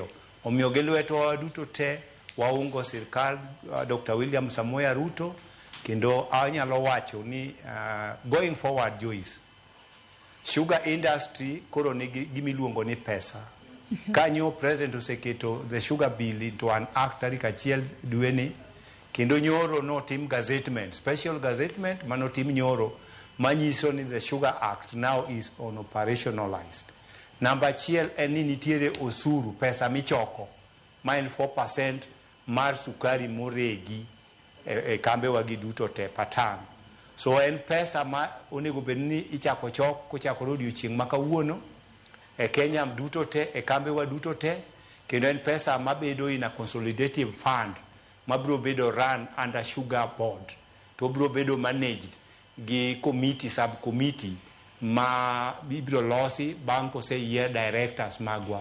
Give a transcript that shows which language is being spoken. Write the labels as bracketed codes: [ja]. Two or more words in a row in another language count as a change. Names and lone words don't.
[luo] Omiyo gi lweto duto te waungo sirkal Dr. William Samoei Ruto. Kendo anyalo wacho ni [en] going forward [luo] Joyce, [en] sugar industry [luo] koro nigi gimiluongo ni pesa. Kanyo president oseketo [en] the sugar bill into an act [luo] tarik 1 dwe ni, kendo nyoro no tim gazettement, [en] special gazettement [luo] manotim nyoro manyiso ni [en] the sugar act now is on operationalized. [luo] Number 1 en ni nitiere osuru, pesa michoko ma en 4% mar sukari moregi e kambe wagi duto te patan. So en pesa ma onego bedni ichako chok kochakore odiochieng' makawuono e Kenya duto te, e kambe wa duto te, kendo en pesa mabedo [en] in a consolidative fund [luo] mabro bedo [en] run under sugar board [luo] to bro bedo managed gi [en] committee sub committee [luo] ma bibiro losi bang' koseyier directors magwa.